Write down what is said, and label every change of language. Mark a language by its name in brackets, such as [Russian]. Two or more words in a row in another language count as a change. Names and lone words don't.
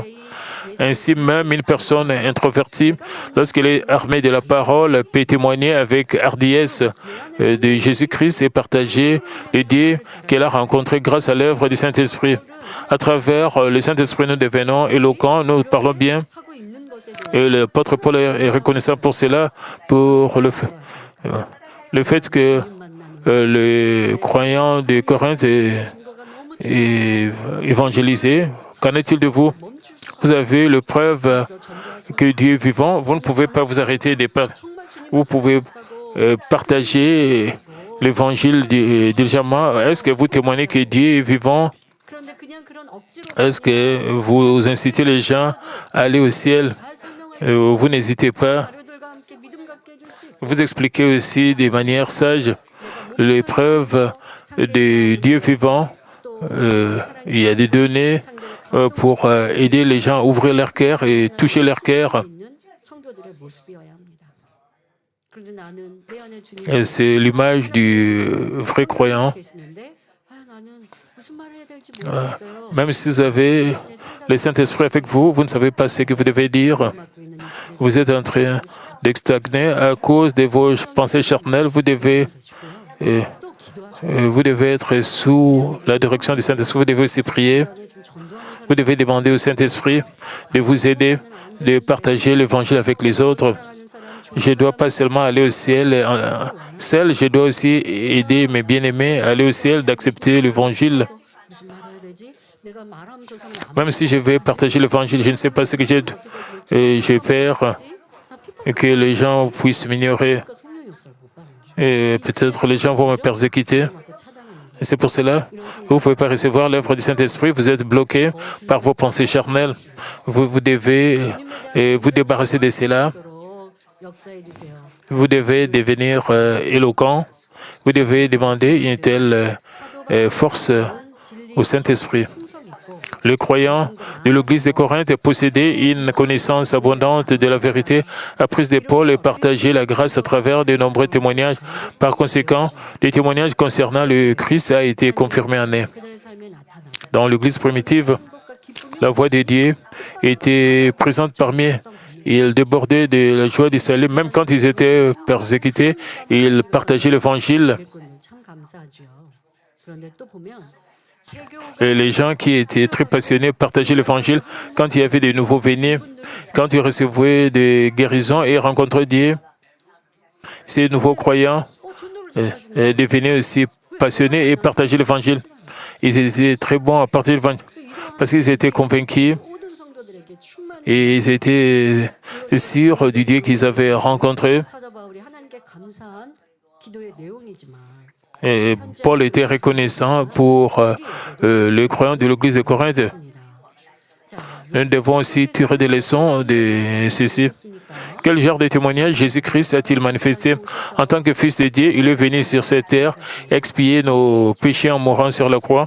[French] Ainsi même, une personne introvertie, lorsqu'elle est armée de la parole, peut témoigner avec hardiesse de Jésus-Christ et partager l'idée qu'elle a rencontrée grâce à l'œuvre du Saint-Esprit. À travers le Saint-Esprit, nous devenons éloquents, nous parlons bien. [Korean] 하고 있는 것에 [French] Et l'apôtre Paul est reconnaissant pour cela, pour le fait que les croyants de Corinthe est évangélisé. Qu'en est-il de vous? Vous avez la preuve que Dieu est vivant. Vous ne pouvez pas vous arrêter de parler. Vous pouvez partager l'évangile diligemment. Est-ce que vous témoignez que Dieu est vivant? [Korean] 그런데 그냥 그런 억지로 [French] Est-ce que vous incitez les gens à aller au ciel? [Korean] 잘 설명해 [French] Vous n'hésitez pas. [Korean] 자료들과 함께 믿음 갖게 해줄 수 있어요. [French] Vous expliquez aussi de manière sage les preuves de Dieu vivant. Il y a des données pour aider les gens à ouvrir leur cœur et toucher leur cœur. [Korean] 있는 성도들의 모습이어야 합니다. 그런데 나는 내 안에 [French] Et [Korean] 주님이 [French] c'est l'image du vrai croyant. [Korean] 계시는데 나는 무슨 말을 해야 될지 모르겠어요. [French] Même si vous avez le Saint-Esprit avec vous, vous ne savez pas ce que vous devez dire. [Korean] 맡고 있는 이 [French] Vous êtes en train de stagner à cause de vos pensées charnelles. Vous devez être sous la direction du Saint-Esprit. Vous devez aussi prier. [Korean] 안에 좀 전도하는 [French] Vous devez demander au Saint-Esprit de vous aider, de partager l'Évangile avec les autres. Je ne dois pas seulement aller au ciel seul, je dois aussi aider mes bien-aimés à aller au ciel, d'accepter l'Évangile. [Korean] 무슨 말 해야 되지? 내가 말하면 저 사람 안 [French] Même si je vais partager l'Évangile, je ne sais pas ce que j'ai peur que les gens puissent m'ignorer. [Korean] 믿으니까 성령이 없어요. 못 받는 거죠. [French] Et peut-être les gens vont me persécuter. [Korean] 맞고 차단하는 [French] Et c'est pour cela que vous ne pouvez pas recevoir l'œuvre du Saint-Esprit. Vous êtes bloqué par vos pensées charnelles. Vous devez vous débarrasser de cela. [Korean] 거로 역사해 주세요. [French] Vous devez devenir éloquent. Vous devez demander une telle force au Saint-Esprit. Le croyant de l'Église de Corinthe possédait une connaissance abondante de la vérité, apprise de Paul et partageait la grâce à travers de nombreux témoignages. Par conséquent, les témoignages concernant le Christ a été confirmé en eux. [Korean] 그들의 삶에 나타나고 [French] Dans l'Église primitive, [Korean] 행복과 기쁨이 [French] la voix de Dieu était présente parmi eux. Ils débordaient de la joie du salut, même quand ils étaient persécutés. Ils partageaient l'Évangile. [Korean] 그리고는 참 감사하죠. 그런데 또 보면 [French] Et les gens qui étaient très passionnés partageaient l'Évangile quand il y avait des nouveaux venus, quand ils recevaient des guérisons et rencontraient Dieu. Ces nouveaux croyants devenaient aussi passionnés et partageaient l'Évangile. Ils étaient très bons à partager l'Évangile parce qu'ils étaient convaincus [Korean] 모든 성도들에게 충만히 [French] et ils étaient sûrs du Dieu qu'ils avaient rencontré. [Korean] 사도 바울이 하나님께 감사한 기도의 내용이지만 [French] Et Paul était reconnaissant pour les croyants de l'église de Corinthe. Nous devons aussi tirer des leçons de ceci. Quel genre de témoignage Jésus-Christ a-t-il manifesté? En tant que Fils de Dieu, il est venu sur cette terre expier nos péchés en mourant sur la croix.